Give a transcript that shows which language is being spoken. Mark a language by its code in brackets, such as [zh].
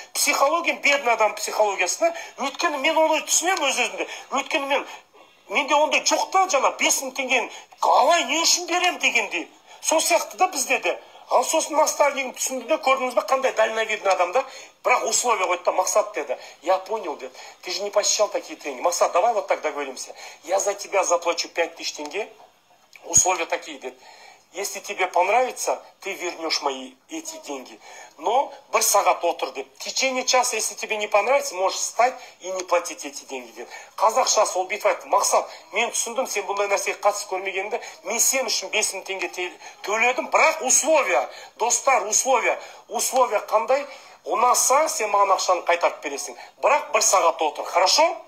[kk] Психология, бедный адам психологиясына. Өйткені мен оны түсінем өз-өзімде. Өйткені менде ондай жоқ та, жаңа 5000 теңгені қалай не үшін берем дегенде. Сол сияқты да бізде де. Ал сосын наставнигім түсінді де, көрдіңіз ба, қандай дальновидный адамда. Бірақ условия қойды да, Мақсат деді. [ru] Я понял, деді. Ты же не посещал такие тренинги. Мақсат, давай вот так договоримся. Я за тебя заплачу 5000 тенге. Условия такие, деді. Если тебе понравится, ты вернешь мои эти деньги. Но [kk] бір сағат отыр деп. [ru] В течение часа, если тебе не понравится, можешь встать и не платить эти деньги деп. [kk] Қазақша сол бүйтіп айтты. Мақсат, мен түсіндім, сен бұндай нәрсеге қатысып көрмегенді. Мен сен үшін 5000 теңге төледім. Бірақ условия, достар, условия. Условия қандай? Ұнаса, сен маған ақшаны қайтарып бересің. Бірақ бір сағат отыр. Хорошо?